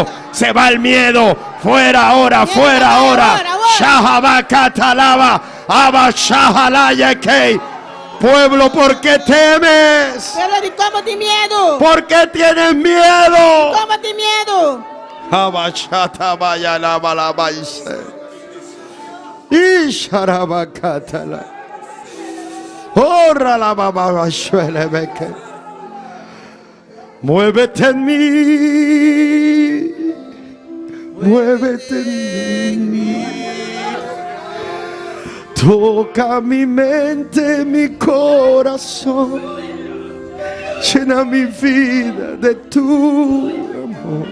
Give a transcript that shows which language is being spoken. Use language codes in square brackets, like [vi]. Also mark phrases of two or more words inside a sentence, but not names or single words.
[es] Se va el miedo. Fuera ahora, fuera ahora. Shahabacatalaba. Abashahalayakei. Pueblo, ¿por qué temes? ¿Cómo te miedo? ¿Por qué tienes miedo? ¿Cómo te miedo? Abashatabayalabalabaice. Isharabacatala. Ora la bababashuelebeke. Muévete en mí. Muévete en mí. Toca mi mente, mi corazón. Llena mi vida de tu amor.